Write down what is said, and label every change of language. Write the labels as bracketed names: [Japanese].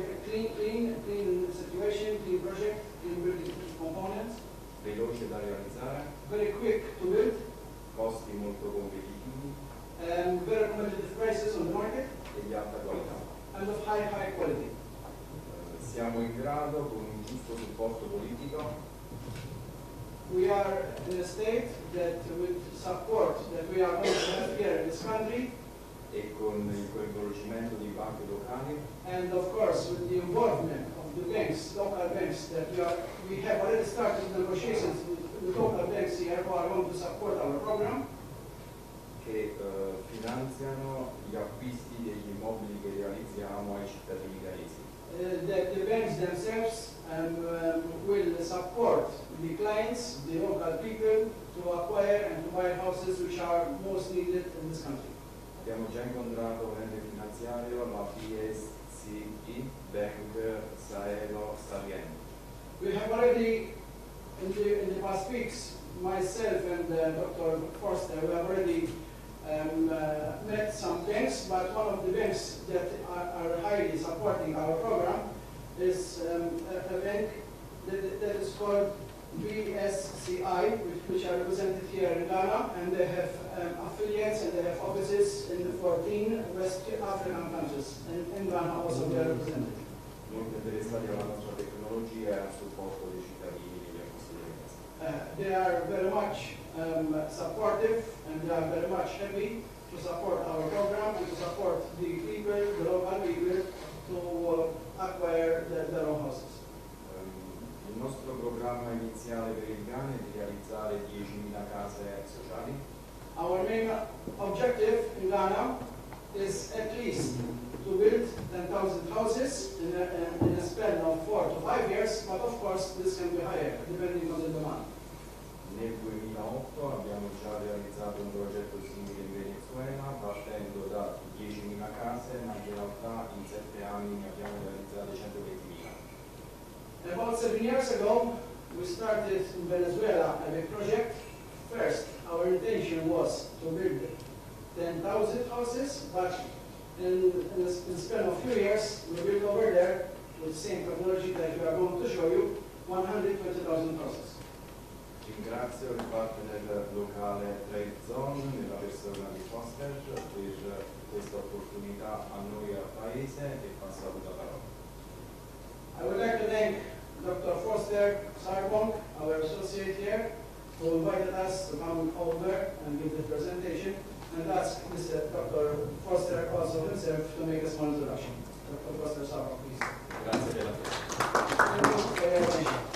[English] clean situation, clean project, clean building components, [Italian] veloce da realizzare, [English] very quick to build, [Italian] costi molto competitivi, [English] very competitive prices on the market, [Italian] e di alta qualità. [English] and of high quality. [Italian] Siamo in grado, con un giusto supporto politico, [English] We are in a state that with support that we are going to have here in this country, [Italian] e con il coinvolgimento di banche locali, [English] and of course with the involvement of the banks, local banks, that we have already started negotiations with the local banks here who are going to support our program, [Italian] che finanziano gli acquisti degli immobili che realizziamo ai cittadini ghanesi. [English] That the banks themselves will support the clients, the local people, to acquire and to buy houses which are most needed in this country. [Italian] Abbiamo già incontrato l'ente finanziario, la PSCI, Bank Saero Salient. [English] We have already, in the past weeks, myself and Dr. Forster, we have already met some banks, but one of the banks that are highly supporting our program is a bank that is called BSCI, which are represented here in Ghana, and they have affiliates and they have offices in the 14 West African countries. And in Ghana also they are represented. [Italian] Molto interessati alla nostra tecnologia e al supporto dei cittadini degli acquisti delle case. [English] They are very much supportive, and they are very much happy to support our program and to support the people, the local people, to acquire their own houses. [Italian] Il nostro programma iniziale per il Ghana è di realizzare 10.000 case sociali. [English] Our main objective in Ghana is at least to build 10,000 houses in a span of 4 to 5 years, but of course this can be higher depending on the demand. [Italian] Nel 2008 abbiamo già realizzato un progetto simile in Venezuela, partendo da 10.000 case, ma in realtà in 7 anni ne abbiamo realizzate 120.000. [English] About 7 years ago, we started in Venezuela a big project. First, our intention was to build 10,000 houses, but in the span of few years, we built over there, with the same technology that we are going to show you, 120,000 houses. [Italian] Ringrazio il partner locale Trade Zone nella persona di Foster per questa opportunità a noi al Paese e passato la parola. [English] I would like to thank Dr. Foster Sarbonk, our associate here, who invited us to come over and give the presentation, and ask Mr. Dr. Foster also himself to make a small introduction. Dr. Foster Sarbonk, please. [Italian] Grazie della [English] Thank you for your attention.